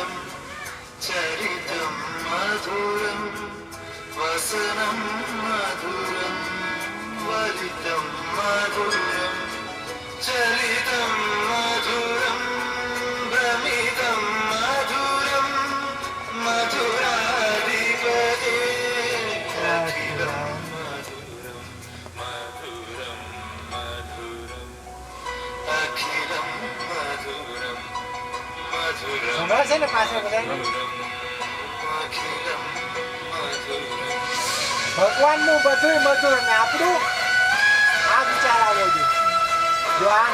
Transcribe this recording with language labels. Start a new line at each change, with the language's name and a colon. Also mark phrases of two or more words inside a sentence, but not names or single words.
Sanskrit: चरितं मधुरं वसनं मधुरं वलितं मधुरं चलितं मधुरं भ्रमितं मधुरं मधुराधिपते अखिलं मधुरं मधुरं मधुरं अखिलं मधुरं
Gujarati: સંભળાય છે ને પાછળ બધા ભગવાનનું બધું મધુર ને આપણું આ વિચાર આવવો જોઈએ જો આ